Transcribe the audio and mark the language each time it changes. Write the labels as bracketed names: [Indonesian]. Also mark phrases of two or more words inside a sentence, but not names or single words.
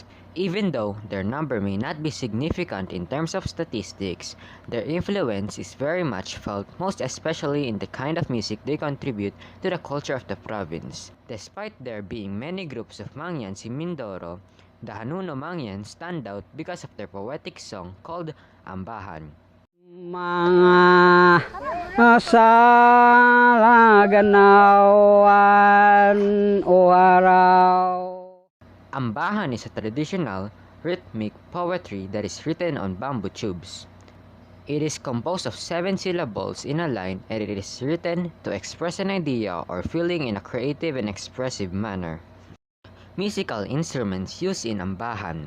[English] Even though their number may not be significant in terms of statistics, their influence is very much felt, most especially in the kind of music they contribute to the culture of the province. Despite there being many groups of Mangyans in Mindoro, the Hanuno Mangyans stand out because of their poetic song called Ambahan. [Filipino] Mga salaganawan o araw. [English] Ambahan is a traditional, rhythmic poetry that is written on bamboo tubes. It is composed of 7 syllables in a line and it is written to express an idea or feeling in a creative and expressive manner. Musical instruments used in Ambahan.